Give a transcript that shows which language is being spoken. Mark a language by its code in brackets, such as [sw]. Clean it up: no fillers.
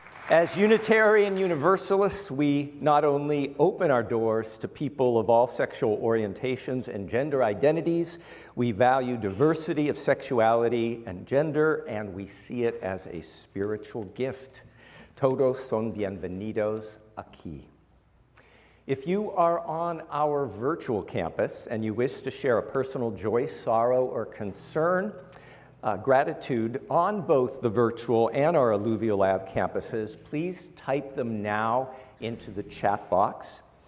[en] As Unitarian Universalists, we not only open our doors to people of all sexual orientations and gender identities, we value diversity of sexuality and gender, and we see it as a spiritual gift. [es] Todos son bienvenidos aquí. [en] If you are on our virtual campus and you wish to share a personal joy, sorrow, or concern, gratitude on both the virtual and our Alluvial Ave campuses, please type them now into the chat box.